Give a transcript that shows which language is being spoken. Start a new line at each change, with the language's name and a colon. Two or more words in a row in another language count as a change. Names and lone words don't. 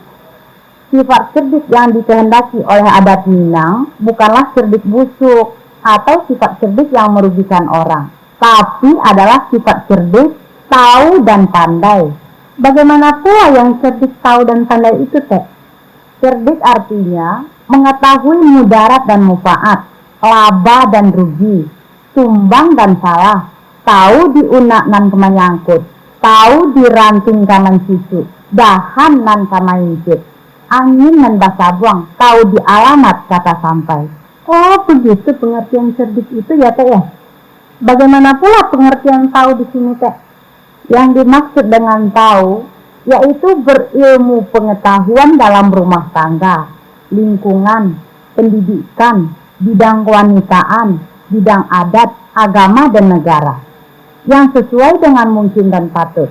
Indonesian: Sifat cerdik yang dikehendaki oleh adat Minang bukanlah cerdik busuk atau sifat cerdik yang merugikan orang, tapi adalah sifat cerdik, tahu dan pandai. Bagaimana pula yang cerdik, tahu dan pandai itu Teh? Cerdik artinya mengetahui mudarat dan mufaat, laba dan rugi, sumbang dan salah,
Minangkabau: tahu diunak nan kemanyangkut, tahu diranting kanan cucu, dahan nan kamayincit, angin nan basabuang,
Indonesian: tahu di alamat kata sampai. Oh begitu pengertian cerdik itu ya teh ya. Bagaimana pula pengertian tahu di sini teh? Yang dimaksud dengan tahu yaitu berilmu pengetahuan dalam rumah tangga, lingkungan, pendidikan, bidang kewanitaan, bidang adat, agama, dan negara, yang sesuai dengan mungkin dan patut.